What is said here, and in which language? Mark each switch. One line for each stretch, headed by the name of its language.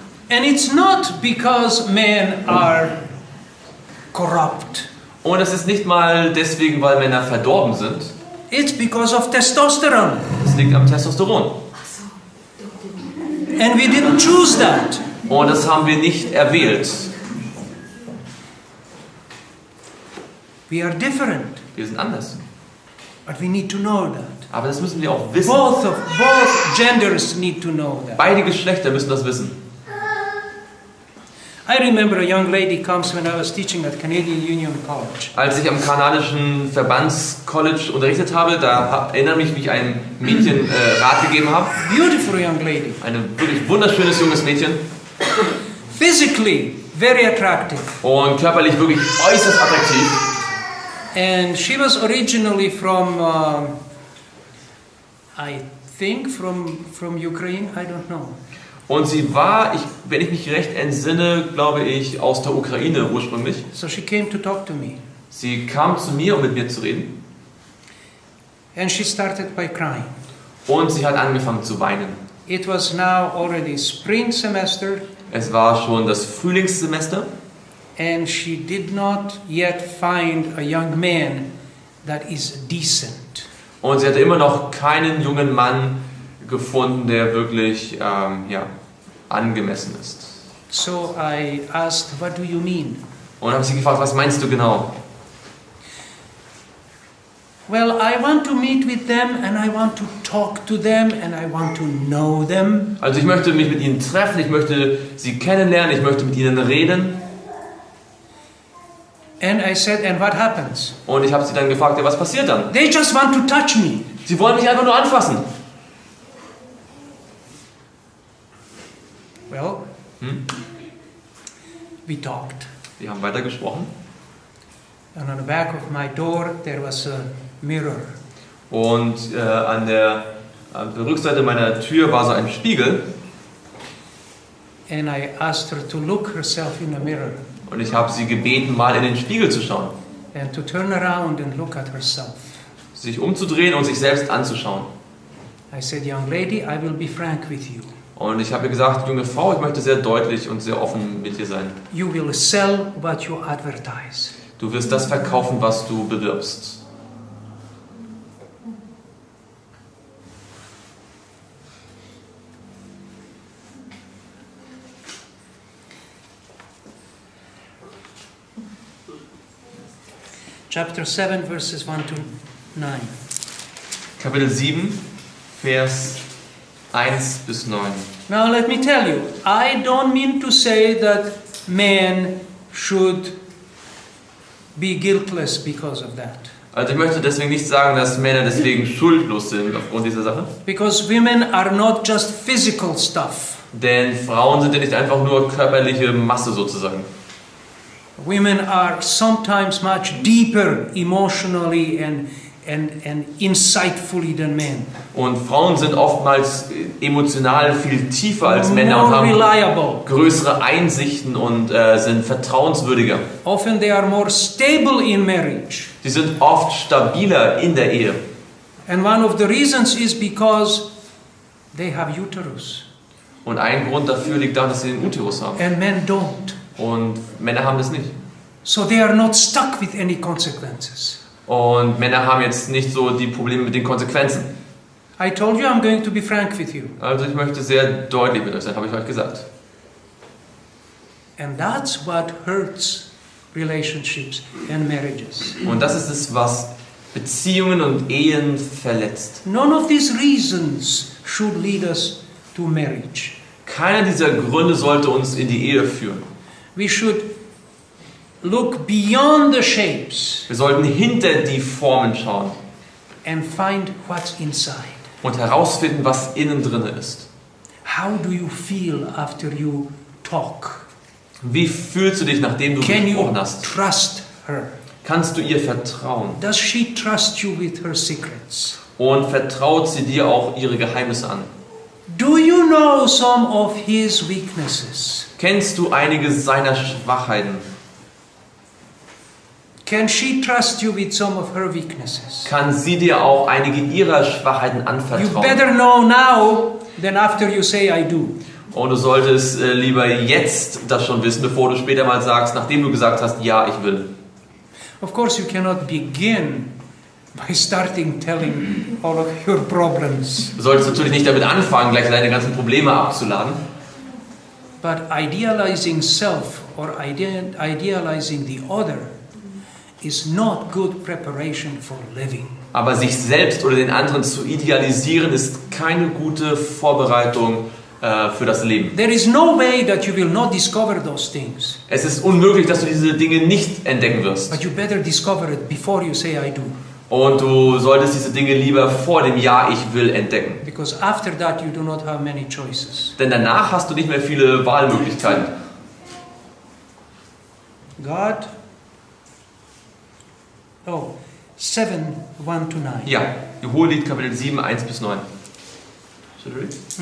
English: And it's not because men are corrupt.
German: Und es ist nicht mal deswegen, weil Männer verdorben sind.
English: It's because of testosterone.
German: Es liegt am Testosteron.
English: And we didn't choose that.
German: Und das haben wir nicht erwählt.
English: We are different.
German: Wir sind anders.
English: But we need to know that.
German: Aber das müssen wir auch wissen.
English: Both genders need to know that.
German: Beide Geschlechter müssen das wissen.
English: I remember a young lady comes when I was teaching at Canadian Union College.
German: Als ich am kanadischen Verbandscollege unterrichtet habe, da erinnere mich, wie ich einem Mädchen Rat gegeben habe.
English: Beautiful young lady.
German: Ein wirklich wunderschönes junges Mädchen.
English: Physically very attractive.
German: Und körperlich wirklich äußerst attraktiv.
English: And she was originally from, I think, from Ukraine. I don't know.
German: Und sie war, wenn ich mich recht entsinne, glaube ich, aus der Ukraine ursprünglich.
English: So she came to talk to me.
German: Sie kam zu mir, um mit mir zu reden.
English: And she started by crying.
German: Und sie hat angefangen zu weinen.
English: It was now already spring semester.
German: Es war schon das Frühlingssemester.
English: And she did not yet find a young man that is decent.
German: Und sie hatte immer noch keinen jungen Mann gefunden, der wirklich angemessen ist.
English: So I asked, what do you mean?
German: Und habe sie gefragt, was meinst du genau?
English: Well, I want to meet with them and I want to talk to them and I want to know them.
German: Also ich möchte mich mit ihnen treffen, ich möchte sie kennenlernen, ich möchte mit ihnen reden.
English: And I said, and what happens?
German: Und ich habe sie dann gefragt, ja, was passiert dann?
English: They just want to touch me.
German: Sie wollen mich einfach nur anfassen.
English: Well, we talked.
German: Wir haben weiter gesprochen.
English: And on the back of my door there was a mirror.
German: Und an der Rückseite meiner Tür war so ein Spiegel.
English: And I asked her to look herself in the mirror.
German: Und ich habe sie gebeten, mal in den Spiegel zu schauen.
English: And to turn around and look at herself.
German: Sich umzudrehen und sich selbst anzuschauen.
English: I said, young lady, I will be frank with you.
German: Und ich habe ihr gesagt, junge Frau, ich möchte sehr deutlich und sehr offen mit dir sein.
English: You will sell what you advertise.
German: Du wirst das verkaufen, was du bewirbst.
English: Chapter 7, verses 1 to 9.
German: Kapitel 7, Vers 1 bis 9.
English: Now let me tell you, I don't mean to say that men should be guiltless because of that.
German: Also ich möchte deswegen nicht sagen, dass Männer deswegen schuldlos sind aufgrund dieser Sache.
English: Because women are not just physical stuff.
German: Denn Frauen sind ja nicht einfach nur körperliche Masse sozusagen.
English: Women are sometimes much deeper emotionally and insightfully than men.
German: Und Frauen sind oftmals emotional viel tiefer als Männer und
English: More
German: haben
English: reliable.
German: größere Einsichten und sind vertrauenswürdiger.
English: Often they are more stable in marriage.
German: Sie sind oft stabiler in der Ehe.
English: And one of the reasons is because they have uterus.
German: Und ein Grund dafür liegt darin, dass sie den Uterus haben.
English: And men don't.
German: Und Männer haben das nicht.
English: So they are not stuck with any consequences.
German: Und Männer haben jetzt nicht so die Probleme mit den Konsequenzen.
English: I told you I'm going to be frank with you.
German: Also ich möchte sehr deutlich mit euch sein, habe ich euch gesagt.
English: And that's what hurts relationships and marriages.
German: Und das ist es, was Beziehungen und Ehen verletzt.
English: None of these reasons should lead us to marriage.
German: Keiner dieser Gründe sollte uns in die Ehe führen.
English: We should look beyond the shapes
German: Wir sollten hinter die Formen schauen
English: and find what's inside.
German: und herausfinden, was innen drin ist.
English: How do you feel after you talk?
German: Wie fühlst du dich, nachdem du
English: Can you
German: gesprochen hast?
English: trust her?
German: Kannst du ihr vertrauen?
English: Does she trust you with her secrets?
German: Und vertraut sie dir auch ihre Geheimnisse an?
English: Do you know some of his weaknesses?
German: Kennst du einige seiner Schwachheiten?
English: Can she trust you with some of her weaknesses?
German: Kann sie dir auch einige ihrer Schwachheiten
English: You
German: anvertrauen?
English: better know now than after you say I do.
German: Und du solltest lieber jetzt das schon wissen, bevor du später mal sagst, nachdem du gesagt hast, ja, ich will.
English: Of course you cannot begin by starting telling all of your problems.
German: Du solltest natürlich nicht damit anfangen, gleich deine ganzen Probleme abzuladen.
English: But idealizing self or idealizing the other is not good preparation for living.
German: Aber sich selbst oder den anderen zu idealisieren, ist keine gute Vorbereitung für das Leben.
English: There is no way that you will not discover those things.
German: Es ist unmöglich, dass du diese Dinge nicht entdecken wirst.
English: But you better discover it before you say I do.
German: Und du solltest diese Dinge lieber vor dem Ja, ich will entdecken.
English: Because after that you do not have many choices.
German: Denn danach hast du nicht mehr viele Wahlmöglichkeiten.
English: God. Oh, 7, 1 to 9.
German: Ja, Hohelied Kapitel 7, 1 bis 9.
English: Should I read?